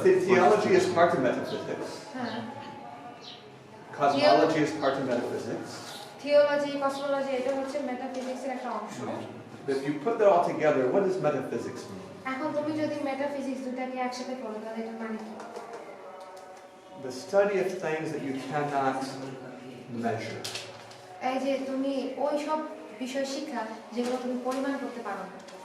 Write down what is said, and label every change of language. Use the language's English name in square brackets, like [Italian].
[English] theology is part of metaphysics. [Bangla] হ্যাঁ [English] Cosmology is part of metaphysics. [Bangla] Theology cosmology এটা হচ্ছে মেটাফিজিক্সের একটা অংশ [English] But if you put that all together, what does metaphysics mean? [Bangla] এখন তুমি যদি মেটাফিজিক্স দুটাকে একসাথে করো তাহলে এটা মানে কি [English] The study of things that you cannot measure. [Bangla] এই যে তুমি ওই সব বিষয় শিক্ষা যেগুলো তুমি পরিমাণ করতে পারো না